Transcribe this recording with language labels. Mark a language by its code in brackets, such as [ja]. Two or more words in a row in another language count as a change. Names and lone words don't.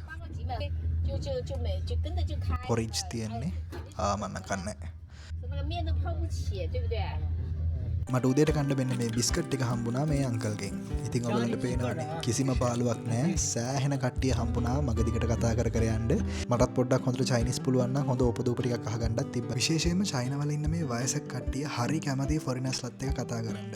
[zh] 就跟着就开。 [si] පොරිජ් තියන්නේ මම කන්නේ [zh] 那个面都泡不起，对不对？ [si] මට උදේට කණ්ඩ මෙන්න මේ බිස්කට් එක හම්බුණා මේ අංකල්ගෙන්. ඉතින් ඔයගලන්ට පේනවනේ කිසිම පාළුවක් නැහැ. සෑහෙන කට්ටිය හම්බුණා මගදිකට කතා කර කර යන්න. මටත් පොඩ්ඩක් හොඳට චයිනීස් පුළුවන් නම් හොඳ උපදූප ටිකක් අහගන්නත් තිබ්බා. විශේෂයෙන්ම චයිනා වල ඉන්න මේ වයසක කට්ටිය හරි කැමති ෆොරිනර්ස්ලත් එක්ක කතා කරන්න.